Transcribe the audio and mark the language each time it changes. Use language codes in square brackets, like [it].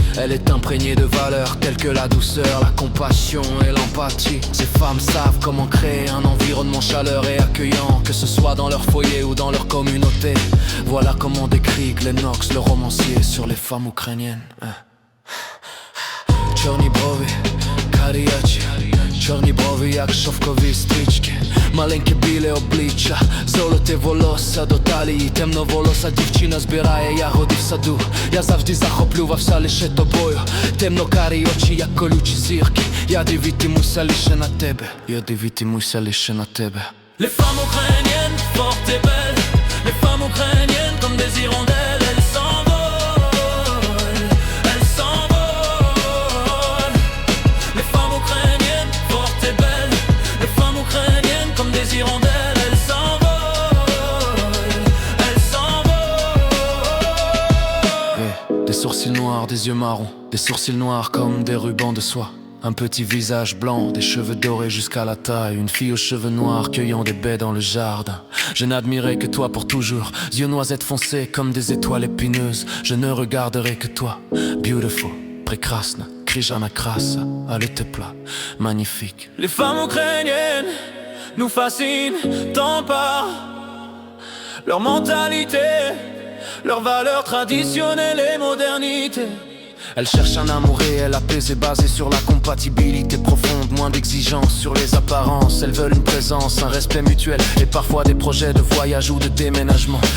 [fr] Elle est imprégnée de valeurs telles que la douceur, la compassion et l'empathie. Ces femmes savent comment créer un environnement chaleureux et accueillant, que ce soit dans leur foyer ou dans leur communauté. Voilà comment décrit Lennox, le romancier sur les femmes ukrainiennes. [uk] Чорні брови, карі очі, чорні брови, як шовкові стрічки. Маленьке біле обличчя, золоте волосся до талії. Темноволоса дівчина збирає ягоди в саду. Я завжди захоплювався лише тобою. Темно-карі очі, як колючі зірки. Я дивитимуся лише на тебе. Я дивитимуся лише на тебе. [fr] Les femmes ukrainiennes, fortes et belles. Les femmes ukrainiennes comme des hirondelles. Elles s'envolent, elles s'envolent. Les femmes ukrainiennes, fortes et belles. Les femmes ukrainiennes comme des hirondelles. Elles s'envolent, elles s'envolent. Des sourcils noirs, des yeux marrons. Des sourcils noirs comme des rubans de soie. Un petit visage blanc, des cheveux dorés jusqu'à la taille. Une fille aux cheveux noirs cueillant des baies dans le jardin. Je n'admirerai que toi pour toujours. Yeux noisettes foncés comme des étoiles épineuses. Je ne regarderai que toi. [en] Beautiful, [uk] прекрасна, крижана краса, але тепла, [fr] magnifique. Les femmes ukrainiennes nous fascinent tant par leur mentalité, leurs valeurs traditionnelles et modernité. Elle cherche un amour réel, apaisé, basé sur la compatibilité profonde. Moins d'exigences sur les apparences. Elles veulent une présence, un respect mutuel et parfois des projets de voyage ou de déménagement.